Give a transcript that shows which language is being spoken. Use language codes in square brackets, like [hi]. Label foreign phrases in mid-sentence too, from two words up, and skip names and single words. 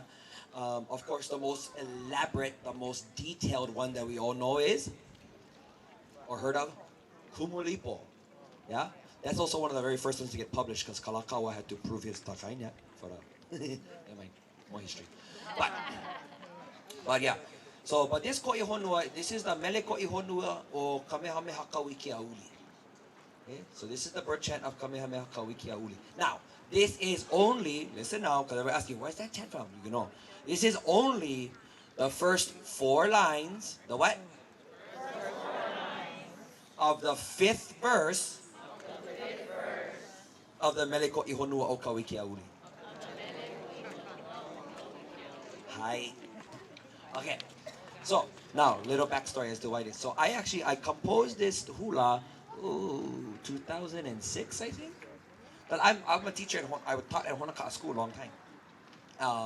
[en] Of course, the most elaborate, the most detailed one that we all know is, or heard of, kumu. Yeah? That's also one of the very first ones to get published because Kalakaua had to prove his takainya for the never mind, more history. But yeah. So, but this [haw] ko'i honua, [en] this is the [haw] mele ko'i honua o Kamehameha Kauiki Auli. [en] Okay? So this is the birth chant of Kamehameha Kauiki Auli. Now, this is only, listen now, because everyone asking, where's that chant from? You know, this is only the first 4 lines, the what? Of the 5th verse of the [haw] mele ko'i honua o Kauiki Auli. [en] Hi. Okay. So, now, little backstory as to why this. So, I composed this hula, 2006, I think. But I'm a teacher, I taught at Mauna Kea school a long time.